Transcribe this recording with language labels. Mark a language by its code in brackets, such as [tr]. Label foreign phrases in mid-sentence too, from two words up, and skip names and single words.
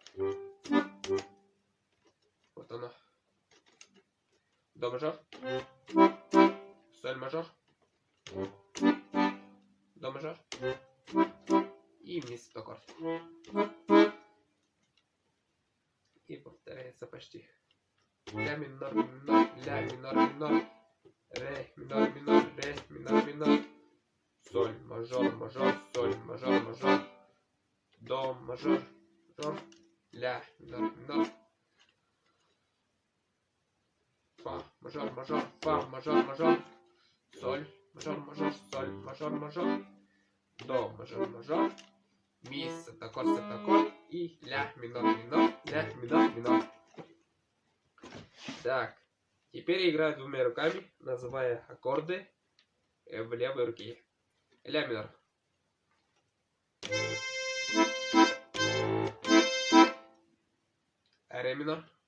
[ru] Вот оно. До мажор. Соль мажор. До мажор. И вниз аккорд. И повторяется почти. Ля минор, минор, ля минор, минор. Ре минор, минор, ре минор, минор. Соль мажор, мажор, соль мажор, мажор. До мажор, мажор. Ля минор, минор. Фа мажор, мажор, фа мажор, мажор. Соль мажор, мажор, соль мажор, мажор. До мажор, мажор. Ми септаккорд и ля минор, минор, ля минор, минор. Так, теперь играю двумя руками, называя аккорды в левой руке. Ля минор. Ре минор.